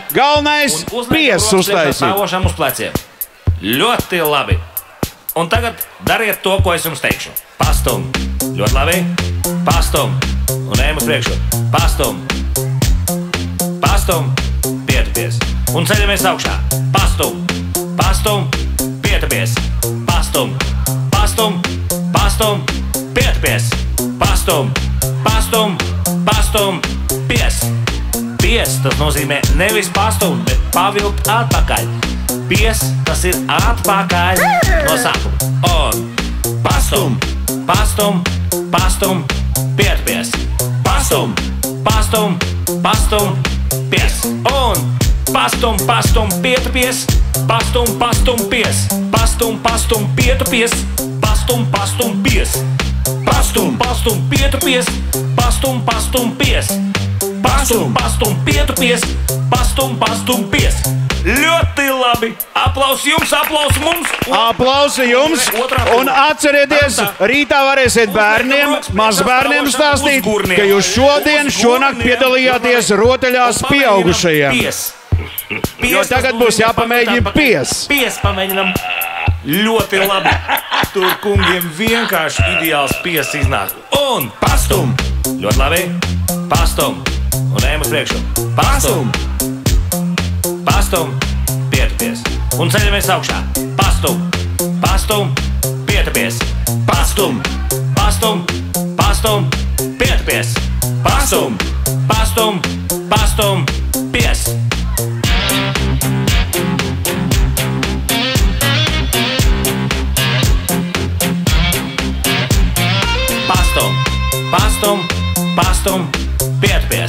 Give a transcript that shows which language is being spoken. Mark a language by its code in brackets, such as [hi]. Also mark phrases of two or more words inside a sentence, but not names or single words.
[lv] Galvenais pies uztaisīt. Stāvošam uz pleciem. Ļoti labi. Un tagad dariet to, ko es jums teikšu. Pastum. Ļoti labi. Pastum. Un ejam uz priekšu. Pastum. Pastum, pietupies. Un ceļamies augšā. Pastum, pastum, pietupies. Pastum, pastum, pastum, pietupies. Pastum, pastum, pastum, pies. Pies, tas nozīmē nevis pastum, bet pavilkt atpakaļ. Pies, tas ir atpakaļ no sākuma. Un pastum, pastum, pastum, pietupies. Pastum, pastum, pastum, pies. Un pastum, pastum, pietupies. Pastum, pastum, pies. Pastum, pastum, pietupies. Pastum, pastum, pies. Pastum, pastum, pietupies. Pastum, pastum, pies. Pastum, pastum, pietupies. Pastum, pastum, pies. Ļoti labi! Aplausi jums, aplausi mums! Aplausi jums! Un atcerieties, rītā varēsiet bērniem, mazbērniem stāstīt, ka jūs šodien, šonakt piedalījāties rotaļās pieaugušajiem. Jo tagad būs jāpamēģina pies. Pies pamēģinam. Ļoti labi. Tur kungiem vienkārši ideāls pies iznāk. Un pastum! Ļoti labi. Pastum! Un ejam uz priekšu. Pastum! Pastum, pietupies. Un ceļamies augšā. Pastum, pastum, pietupies. Pastum, pastum, pastum, pietupies. Pastum, pastum, pastum, pies. Pastum, pastum, pastum, pietupies.